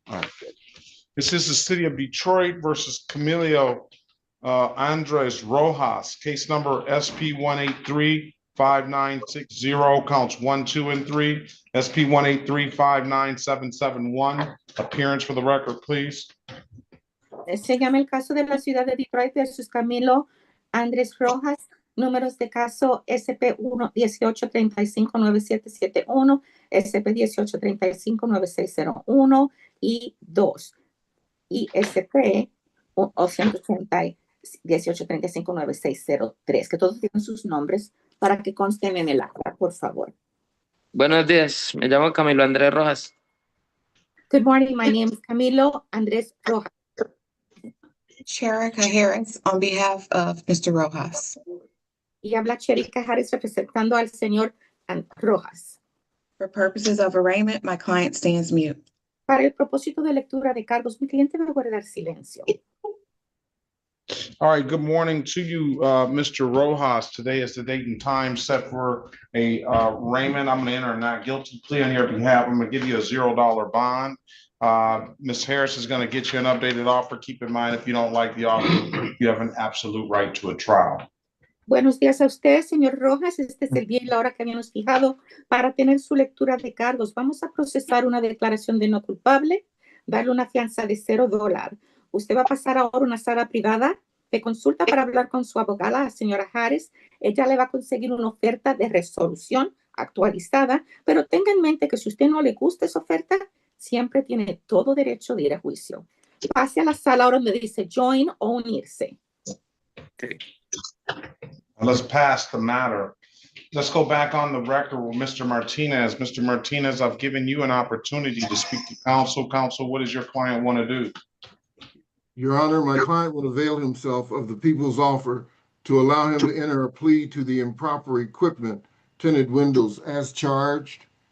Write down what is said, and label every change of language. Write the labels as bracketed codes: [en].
[en] All right. This is the City of Detroit versus Camilo Andres Rojas, case number SP 183-5960, counts 1, 2, and 3. SP 183-59771. Appearance for the record, please. [es] Se llama el caso de la ciudad de Detroit versus Camilo Andrés Rojas. Números de caso SP 1-1835-9771, SP 1835-9601 y 2. Y SP 180-1835-9603, que todos tienen sus nombres para que consten en el acta, por favor. Buenos días, me llamo Camilo Andrés Rojas. [en] Good morning, my name is Camilo Andrés Rojas. Cherica Harris on behalf of Mr. Rojas. Y habla Cherica Harris representando al señor Rojas. For purposes of arraignment, my client stands mute. Para el propósito de lectura de cargos, mi cliente va a guardar silencio. All right, good morning to you, Mr. Rojas. Today is the date and time set for a arraignment. I'm going to enter a not guilty plea on your behalf. I'm going to give you a $0 bond. Ms. Harris is going to get you an updated offer. Keep in mind, if you don't like the offer, you have an absolute right to a trial. [es] Buenos días a usted, señor Rojas. Este es el día y la hora que habíamos fijado para tener su lectura de cargos. Vamos a procesar una declaración de no culpable, darle una fianza de $0. Usted va a pasar ahora a una sala privada de consulta para hablar con su abogada, la señora Harris. Ella le va a conseguir una oferta de resolución actualizada, pero tenga en mente que si usted no le gusta esa oferta, siempre tiene todo derecho de ir a juicio. Pase a la sala ahora donde dice join o unirse. [en] Okay. Let's pass the matter. Let's go back on the record with Mr. Martinez. Mr. Martinez, I've given you an opportunity to speak to counsel. Counsel, what does your client want to do? Your Honor, my client will avail himself of the people's offer to allow him to enter a plea to the improper equipment, tinted windows as charged.